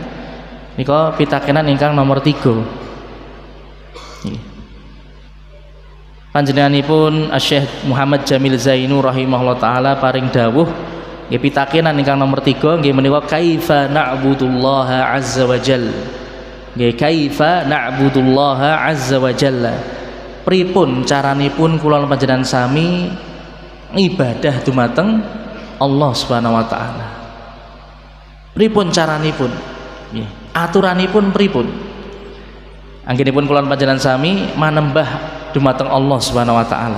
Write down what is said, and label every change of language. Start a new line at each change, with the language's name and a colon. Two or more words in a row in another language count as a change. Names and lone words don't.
Javanese: Nika pitakenan ingkang nomor 3. Nggih. Panjenenganipun Syekh Muhammad Jamil Zainu
Arabic: رحمه الله تعالى
Javanese: paring dawuh nggih pitakenan ingkang nomor 3 nggih menika
Arabic: كيف نعبد الله عز وجل. Nggih كيف نعبد الله عز وجل.
Javanese: Pripun caranipun kula panjenengan sami ibadah dumateng
Arabic: الله سبحانه وتعالى.
Javanese: Pripun caranipun? Nggih, aturanipun pripun? Anggenipun kula panjenengan sami manembah dumateng
Arabic: الله سبحانه وتعالى.